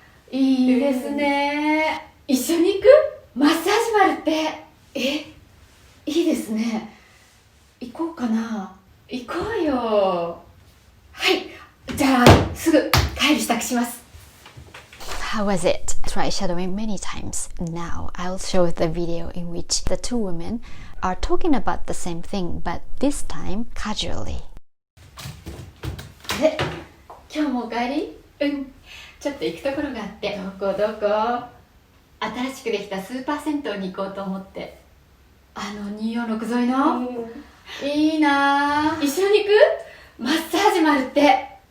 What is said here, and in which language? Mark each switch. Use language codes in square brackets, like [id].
[ja] いいですね。一緒に行く？マッサージもあるって。いいですね。行こうかな。行こうよ。はい。じゃあすぐ帰る支度します。 [en] How was it? Try shadowing many times. Now I'll show the video in which the two women are talking about the same thing, but this time casually. [ja] あれ、今日もお帰り？ちょっと行くところがあって。どこ？新しくできたスーパー銭湯に行こうと思って。246沿いの？いいなぁ。一緒に行く？マッサージもあるって。